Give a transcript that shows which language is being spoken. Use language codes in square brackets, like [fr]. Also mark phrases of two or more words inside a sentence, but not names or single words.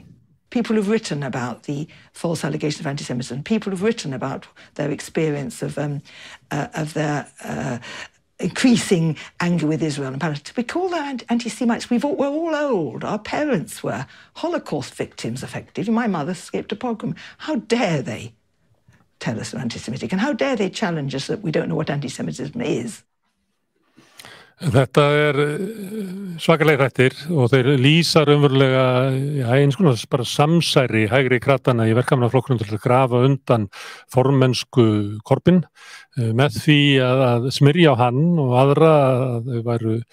[en] People who've written about the false allegations of anti-Semitism, people who've written about their experience of their increasing anger with Israel and Palestine. We call that anti-Semites. We're all old. Our parents were Holocaust victims, effectively. My mother escaped a pogrom. How dare they tell us they're anti-Semitic? And how dare they challenge us that we don't know what anti-Semitism is? [is] Þetta svakalega þættir og þeir lýsa raunverulega eins konar bara samsæri hægri krattana í Verkamannaflokknum til að grafa undan formennsku Corbyn með því að smyrja á hann og aðra að þau væru